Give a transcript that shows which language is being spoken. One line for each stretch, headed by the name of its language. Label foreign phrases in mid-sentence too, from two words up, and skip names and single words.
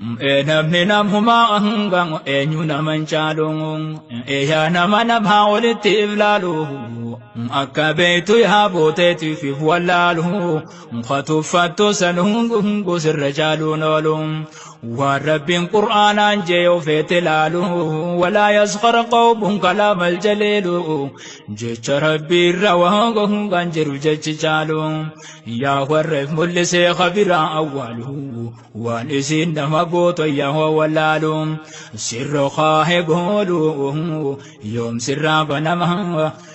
Oromo: Ee namni namhumaa hanga eenyu nama hin caalu, ee yaa nama namaa walitti iflaalu, akka beektu yaa booteetiif wallaalu. Muka tuffattu san hungu hungu sirra caaluun oolu. Waan Rabbiin Qur'aanaan jee ofeete laalu.
Arabic: ولا يسخر قوم كلام الجليل.
Oromo: Jecha Rabbii irra waan gohuun kan jiru jechi caalu. Yaa warreef mul'isee kabiraa awwaalu. Waan isin nama gootu yaa wallaalu. Sirro kaahe goolu. Yoom sirraa banama.